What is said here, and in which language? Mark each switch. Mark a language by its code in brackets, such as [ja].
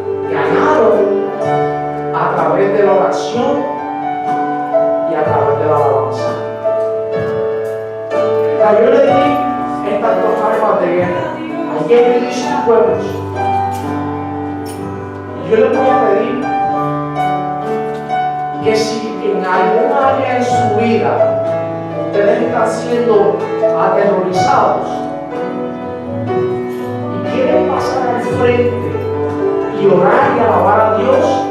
[es] Ganaron a través de la oración y a través de la alabanza. Yo le di estas dos armas de guerra. [en] I gave you these two weapons. [es] Y yo le voy a pedir que si en algún área en su vida ustedes están siendo aterrorizados y quieren pasar al frente y orar y alabar a Dios,